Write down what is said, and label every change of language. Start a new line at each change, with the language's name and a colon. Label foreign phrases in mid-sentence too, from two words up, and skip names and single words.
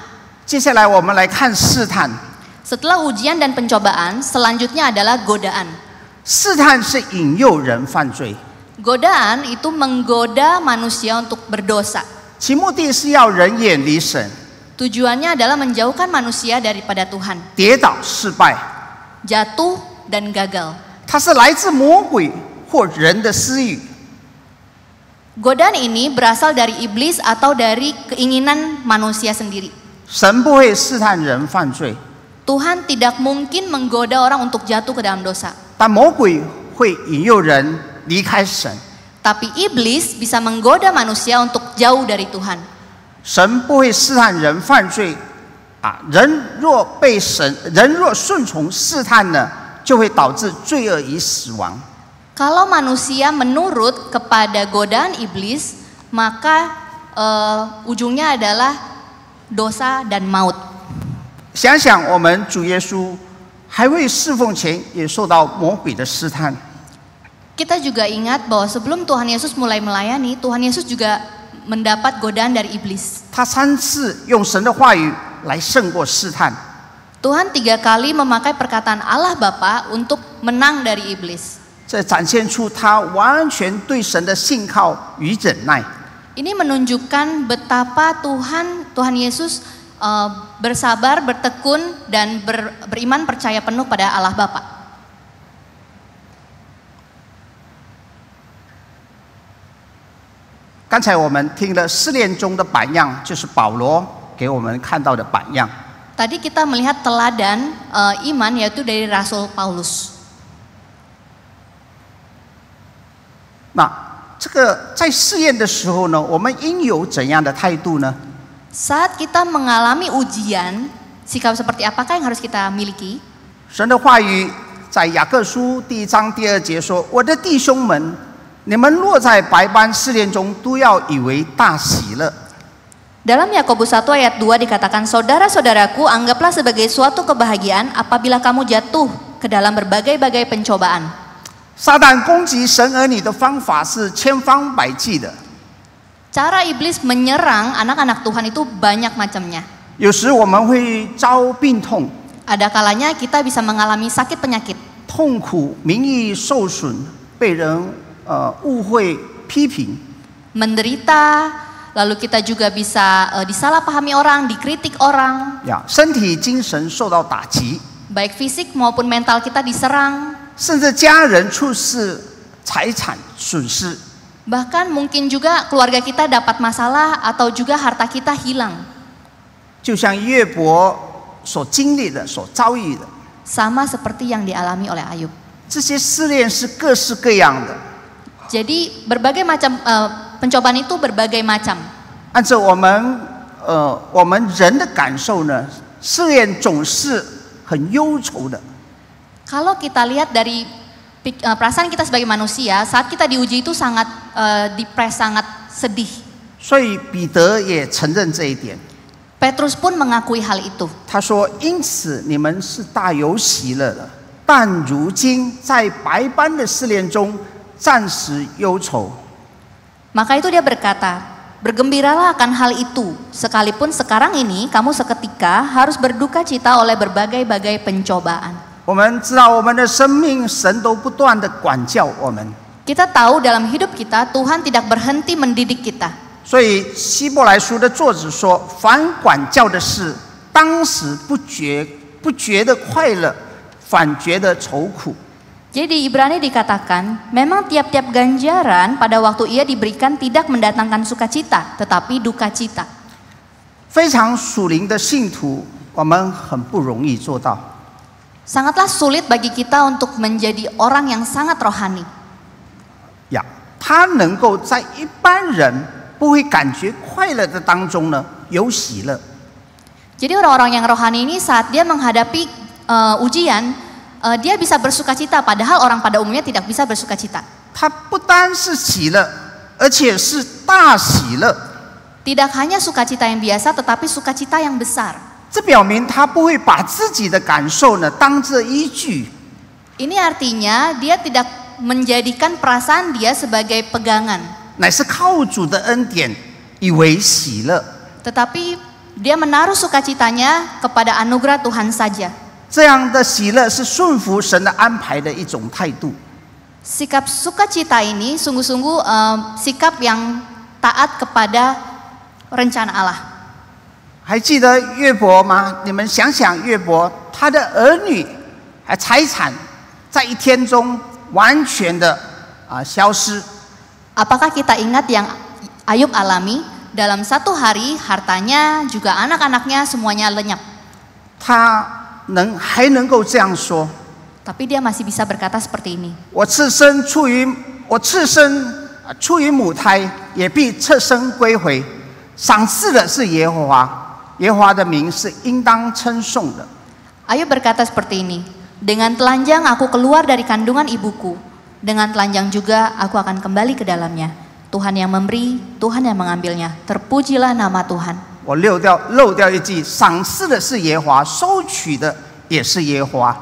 Chinese: 接下来我们来看试探。
Indonesian: Setelah ujian dan pencobaan, selanjutnya adalah godaan.
Chinese: 试探是引诱人犯罪，
Indonesian: Godaan itu menggoda manusia untuk berdosa.
Chinese: 其目的是要人远离神，
Indonesian: Tujuannya adalah menjauhkan manusia daripada Tuhan,
Chinese: 跌倒失败。
Indonesian: jatuh dan gagal.
Chinese: 它是来自魔鬼或人的私欲。
Indonesian: Godaan ini berasal dari iblis atau dari keinginan manusia sendiri.
Chinese: 神不会试探人犯罪，
Indonesian: Tuhan tidak mungkin menggoda orang untuk jatuh ke dalam dosa.
Chinese: 但魔鬼会引诱人离开神。
Indonesian: Tapi iblis bisa menggoda manusia untuk jauh dari Tuhan.
Chinese: 神不会试探人犯罪，人若顺从试探呢，就会导致罪恶与死亡。
Indonesian: Kalau manusia menurut kepada godaan iblis, maka ujungnya adalah dosa dan maut.
Chinese: 想想我们主耶稣还未侍奉前，也受到魔鬼的试探。
Indonesian: Kita juga ingat bahwa sebelum Tuhan Yesus mulai melayani, Tuhan Yesus juga mendapat godaan dari iblis.
Chinese: 他3次用神的话语来胜过试探。
Indonesian: Tuhan 3 kali memakai perkataan Allah Bapa untuk menang dari iblis.
Chinese: 这展现出他完全对神的信靠与忍耐。
Indonesian: Ini menunjukkan betapa Tuhan Yesus bersabar, bertekun dan beriman percaya penuh pada Allah Bapa.
Chinese: 刚才我们听了试炼中的榜样，就是保罗给我们看到的榜样。
Indonesian: Tadi kita melihat teladan iman yaitu dari Rasul Paulus.
Chinese: 那这个在试验的时候呢，我们应有怎样的态度呢？
Indonesian: Saat kita mengalami ujian, sikap seperti apakah yang harus kita miliki?
Chinese: 神的话语在雅各书第1章第2节说：“我的弟兄们，你们落在百般试炼中，都要以为大喜乐。”
Indonesian: Dalam Yakobus 1 ayat 2 dikatakan, saudara-saudaraku, anggaplah sebagai suatu kebahagiaan apabila kamu jatuh ke dalam berbagai-bagai pencobaan.
Chinese: 撒旦攻击神儿女的方法是千方百计的，
Indonesian: Cara iblis menyerang anak-anak Tuhan itu banyak macamnya.
Chinese: 有时我们会遭病痛、
Indonesian: Ada kalanya kita bisa mengalami sakit penyakit,
Chinese: 痛苦、名誉受损，被人误会、批评。
Indonesian: menderita, lalu kita juga bisa disalahpahami orang, dikritik orang,
Chinese: 身体、精神受到打击，
Indonesian: baik fisik maupun mental kita diserang.
Chinese: 甚至家人出事、财产损失。
Indonesian: Bahkan mungkin juga keluarga kita dapat masalah atau juga harta kita hilang.
Chinese: 就像约伯所经历的、所遭遇的，
Indonesian: Sama seperti yang dialami oleh Ayub.
Chinese: 这些试炼是各式各样的。
Indonesian: Jadi berbagai macam pencobaan itu berbagai macam.
Chinese: 按照我们人的感受呢，试炼总是很忧愁的。
Indonesian: Kalau kita lihat dari perasaan kita sebagai manusia, saat kita diuji itu sangat depres, sangat sedih.
Chinese: 所以彼得也承认这一点。
Indonesian: Petrus pun mengakui hal itu.
Chinese: 他说：“因此你们是大有喜乐的，但如今在百般的试炼中，暂时忧愁。”
Indonesian: Maka itu dia berkata, bergembiralah akan hal itu, sekalipun sekarang ini kamu seketika harus berduka cita oleh berbagai-bagai pencobaan.
Chinese: 我们知道我们的生命，神都不断的管教我们。
Indonesian: Kita tahu dalam hidup kita Tuhan tidak berhenti mendidik kita.
Chinese: 所以希伯来书的作者说：“凡管教的事，当时不觉得快乐，反觉得愁苦。”
Indonesian: Jadi di Ibrani dikatakan, memang tiap-tiap ganjaran pada waktu ia diberikan tidak mendatangkan sukacita, tetapi duka cita.
Chinese: 非常属灵的信徒，我们很不容易做到。
Indonesian: Sangatlah sulit bagi kita untuk menjadi orang yang sangat rohani.
Chinese: 呀，他能够在一般人不会感觉快乐的当中呢，有喜乐。
Indonesian: Jadi orang-orang yang rohani ini saat dia menghadapi ujian, dia bisa bersukacita, padahal orang pada umumnya tidak bisa bersukacita.
Chinese: 他不单是喜乐，而且是大喜乐。
Indonesian: Tidak hanya sukacita yang biasa, tetapi sukacita yang besar.
Chinese: 这表明他不会把自己的感受呢当作依据。
Indonesian: Ini artinya dia tidak menjadikan perasaan dia sebagai pegangan,
Chinese: 乃是靠主的恩典以为喜乐。
Indonesian: tetapi dia menaruh sukacitanya kepada anugerah Tuhan saja.
Chinese: 这样的喜乐是顺服神的安排的一种态度。
Indonesian: Sikap sukacita ini sungguh-sungguh sikap yang taat kepada rencana Allah.
Chinese: 还记得约伯吗？你们想想，约伯他的儿女还财产，在一天中完全的消失。
Indonesian: Apakah kita ingat yang Ayub alami? Dalam satu hari hartanya juga anak-anaknya semuanya lenyap.
Chinese: 他还能够这样说，
Indonesian: Tapi dia masih bisa berkata seperti ini.
Chinese: 我赤身出于母胎，也必侧身归回。赏赐的是耶和华。耶和华的名是应当称颂的。
Indonesian: Ayub berkata seperti ini, dengan telanjang aku keluar dari kandungan ibuku, dengan telanjang juga aku akan kembali ke dalamnya. Tuhan yang memberi, Tuhan yang mengambilnya. Terpujilah nama Tuhan.
Chinese: 我漏掉一句，赏赐的是耶和华，收取的也是耶和华。